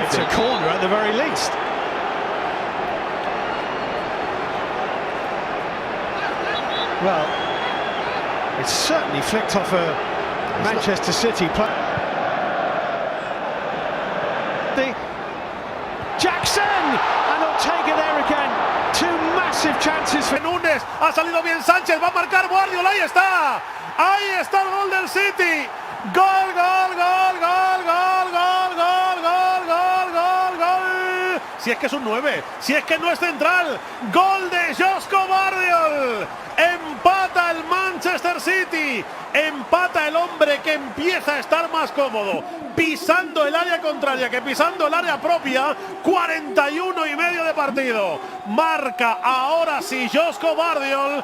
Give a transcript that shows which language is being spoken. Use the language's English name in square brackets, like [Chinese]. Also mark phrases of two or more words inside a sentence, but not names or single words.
[English] It's a corner at the very least. Well, it's certainly flicked off a Manchester City play. Jackson and Ortega there again. Two massive chances for [Spanish] Núñez, ha salido bien Sánchez, va a marcar Guardiola, ahí está. Ahí está el gol del City. Gol, gol, gol, gol, gol, gol, gol, gol, gol, gol, gol. Si es que es un 9, si es que no es central. Gol de Josko Guardiola. Empata el Manchester Manchester City. Empata el hombre que empieza a estar más cómodo, pisando el área contraria que pisando el área propia. 41,5 de partido. Marca ahora sí Josko Gvardiol.